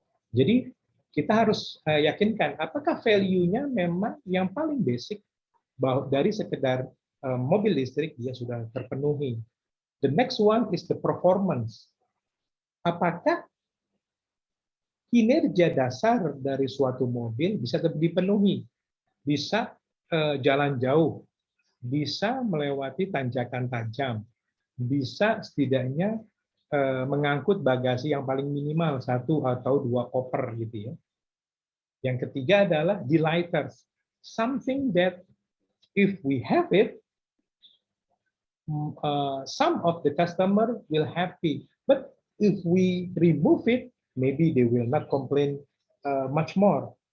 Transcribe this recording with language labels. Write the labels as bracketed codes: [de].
[id] Jadi kita harus yakinkan apakah value-nya memang yang paling basic dari sekedar mobil listrik dia sudah terpenuhi. [en] The next one is the performance. [id] Apakah kinerja dasar dari suatu mobil bisa dipenuhi, bisa jalan jauh, bisa melewati tanjakan tajam, bisa setidaknya mengangkut bagasi yang paling minimal 1 atau 2 koper gitu ya. Yang ketiga adalah [en] delighters, something that if we have it, some of the customer will happy, but if we remove it, maybe they will not complain much more.